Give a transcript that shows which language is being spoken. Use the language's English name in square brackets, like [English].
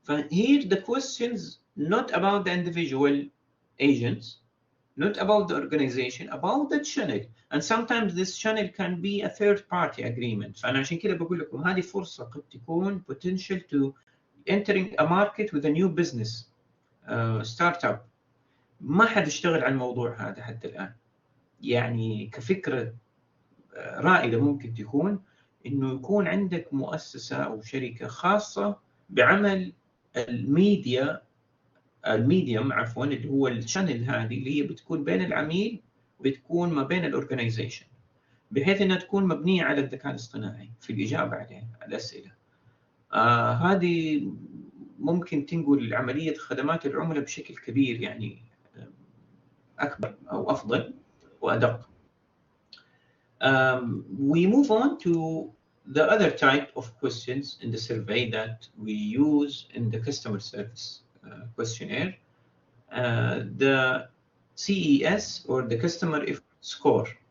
[English] Here the questions not about the individual agents, not about the organization, about the channel. And sometimes this channel can be a third party agreement. [Arabic] فأنا عشان كده بقول لكم هذه فرصة قد تكون [English] potential to entering a market with a new business startup. [Arabic] ما حد اشتغل على الموضوع هذا حتى الآن. يعني كفكرة رائدة ممكن تكون إنه يكون عندك مؤسسة أو شركة خاصة بعمل الميديم عفوا، اللي هو الشانل هذه اللي هي بتكون بين العميل وبتكون ما بين الأورجنايزيشن، بحيث إنها تكون مبنية على الذكاء الاصطناعي في الإجابة على الأسئلة. هذه ممكن تنقل عملية خدمات العملاء بشكل كبير، يعني أكبر أو أفضل وأدق. [English] We move on to the other type of questions in the survey that we use in the customer service questionnaire, the CES, or the customer effort score.